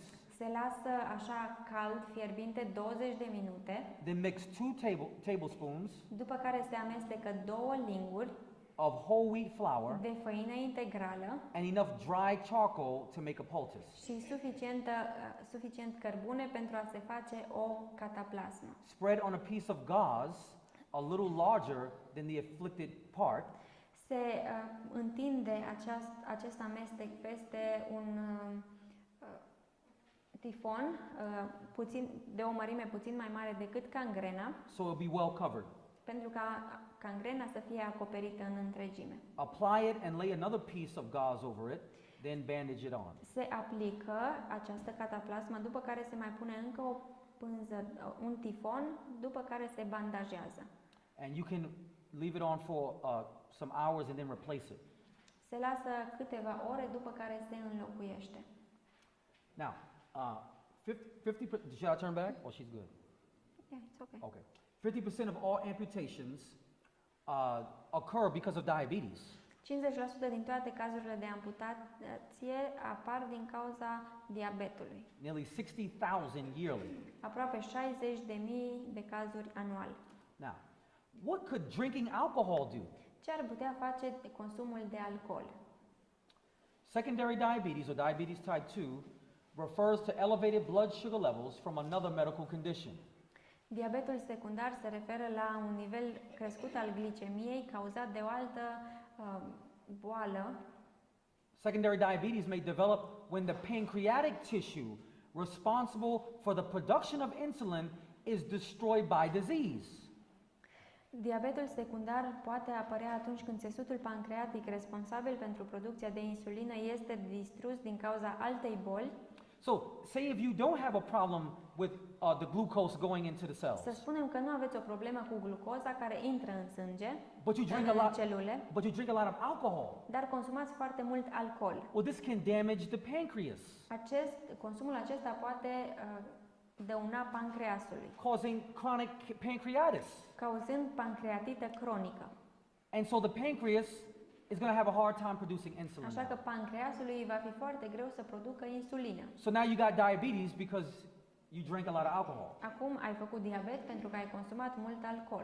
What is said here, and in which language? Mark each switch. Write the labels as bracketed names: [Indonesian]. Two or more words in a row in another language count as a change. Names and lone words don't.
[Romanian] Se lasă așa cald, fierbinte, 20 de minute, [English] Then mix 2 tablespoons [Romanian] după care se amestecă 2 linguri [English] of whole wheat flour [Romanian] de făină integrală [English] and enough dry charcoal to make a poultice. [Romanian] și suficient cărbune pentru a se face o cataplasmă. [English] Spread on a piece of gauze a little larger than the afflicted part. [Romanian] Se întinde acest amestec peste un tifon de o mărime puțin mai mare decât cangrena, [English] So it'll be well covered. [Romanian] pentru ca cangrena să fie acoperită în întregime. [English] Apply it and lay another piece of gauze over it, then bandage it on. [Romanian] Se aplică această cataplasmă, după care se mai pune încă o pânză, un tifon, după care se bandajează. [English] And you can leave it on for some hours and then replace it. [Romanian] Se lasă câteva ore, după care se înlocuiește. [English] Now, 50%, should I turn back? Oh, she's good. Yeah, it's okay. Okay. 50% of all amputations occur because of diabetes. [Romanian] 50% din toate cazurile de amputație apar din cauza diabetului. [English] Nearly 60,000 yearly. [Romanian] Aproape 60.000 de cazuri anual. [English] Now, what could drinking alcohol do? [Romanian] Ce ar putea face consumul de alcool? [English] Secondary diabetes or diabetes type 2 refers to elevated blood sugar levels from another medical condition. [Romanian] Diabetul secundar se referă la un nivel crescut al glicemiei cauzat de o altă boală. [English] Secondary diabetes may develop when the pancreatic tissue responsible for the production of insulin is destroyed by disease. [Romanian] Diabetul secundar poate apărea atunci când țesutul pancreatic responsabil pentru producția de insulină este distrus din cauza altei boli. [English] So, say if you don't have a problem with the glucose going into the cells, [Romanian] Să spunem că nu aveți o problemă cu glucoza care intră în sânge, [English] but you drink [Romanian] în [English] a lot, [Romanian] celule, [English] but you drink a lot of alcohol. [Romanian] dar consumați foarte mult alcool. [English] Well, this can damage the pancreas, [Romanian] Consumul acesta poate dăuna pancreasului, [English] causing chronic pancreatitis. [Romanian] cauzând pancreatită cronică. [English] And so the pancreas is going to have a hard time producing insulin. [Romanian] Așa că [English] now. [Romanian] pancreasului va fi foarte greu să producă insulină. [English] So now you got diabetes because you drink a lot of alcohol. [Romanian] Acum ai făcut diabet pentru că ai consumat mult alcool.